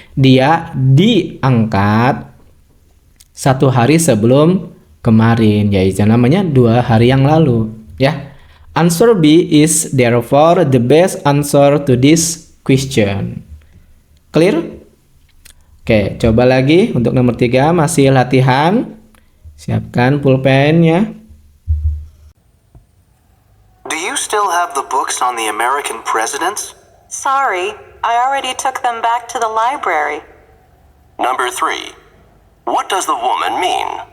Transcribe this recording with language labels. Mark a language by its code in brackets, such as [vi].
[id] Dia diangkat 1 hari sebelum kemarin, yaitu namanya 2 hari yang lalu, ya. [en] Answer B is therefore the best answer to this question. Clear? [id] Oke, coba lagi untuk nomor 3, masih latihan. Siapkan pulpennya. [en] Do you still have the books on the American presidents? Sorry, I already took them back to the library. Number 3. What does the woman mean?